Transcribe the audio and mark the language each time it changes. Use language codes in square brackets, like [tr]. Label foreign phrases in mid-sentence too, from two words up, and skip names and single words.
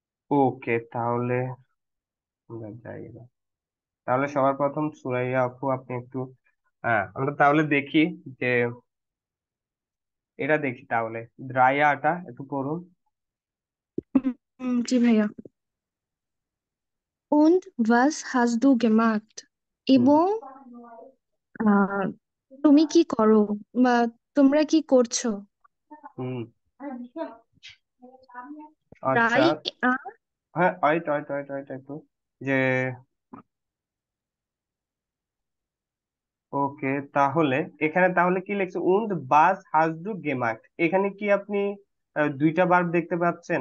[bn] ওকে, তাহলে আমরা যাই এবার। তাহলে সবার প্রথম সুরাইয়া আপু, আপনি একটু, হ্যাঁ আমরা তাহলে দেখি যে এটা দেখি তাহলে, রায়াটা একটু পড়ুন। জি ভাইয়া। [de] Und was hast du gemacht? হুম [bn] এবং আহ, তুমি কি করো বা তোমরা কি করছো? হুম। আচ্ছা। রাই হ্যাঁ, [en] wait wait wait wait [bn] একটু, যে ওকে, তাহলে এখানে তাহলে কি লিখছে, [de] und was hast du gemacht, [bn] এখানে কি আপনি দুইটা ভার্ব দেখতে পাচ্ছেন?